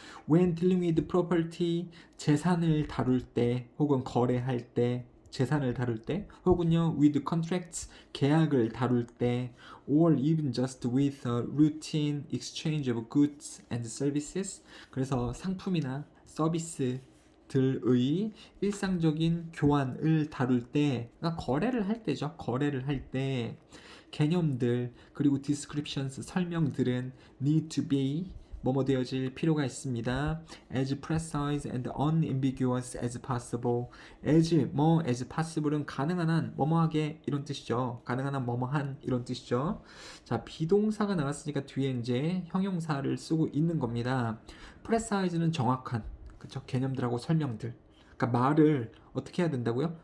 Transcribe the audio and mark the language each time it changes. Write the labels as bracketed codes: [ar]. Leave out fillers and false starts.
[en] When dealing with property, [ko] 재산을 다룰 때 혹은 거래할 때, 재산을 다룰 때, 혹은요 [en] with contracts, [ko] 계약을 다룰 때, [en] or even just with a routine exchange of goods and services, [ko] 그래서 상품이나 서비스들의 일상적인 교환을 다룰 때, 그러니까 거래를 할 때죠. 거래를 할 때 개념들 그리고 descriptions, 설명들은 [en] need to be [ko] 뭐뭐 되어질 필요가 있습니다. [en] as precise and unambiguous as possible. [ko] as possible은 가능한 한 뭐뭐하게 이런 뜻이죠. 가능한 한 뭐뭐한 이런 뜻이죠. 자, 비동사가 나왔으니까 뒤에 이제 형용사를 쓰고 있는 겁니다. precise는 정확한, 그쵸? 개념들하고 설명들. 그러니까 말을 어떻게 해야 된다고요?